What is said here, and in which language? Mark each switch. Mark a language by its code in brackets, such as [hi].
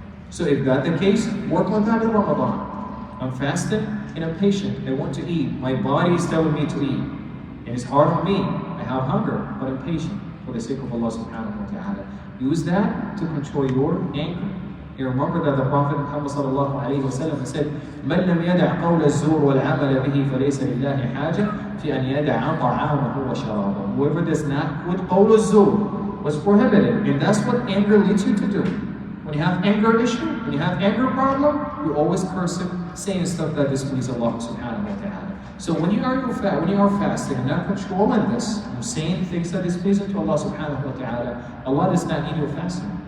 [en] So if that's the case, work on that in Ramadan. I'm fasting and I'm patient. I want to eat. My body is telling me to eat. And it's hard on me. I have hunger, but I'm patient for the sake of Allah subhanahu wa ta'ala. Use that to control your anger. [ar] You remember that the Prophet Muhammad said, "من لم يدع قول الزور والعمل به فليس لله حاجة في أن يدع طعامه وشرابه." [en] Whoever does not quit قول الزور was prohibited, and that's what anger leads you to do. When you have anger issue, when you have anger problem, you always cursing, saying stuff that displeases Allah subhanahu wa ta'ala. So when you are fasting and not controlling this, you're saying things that displease to Allah subhanahu wa ta'ala, Allah does not need your fasting.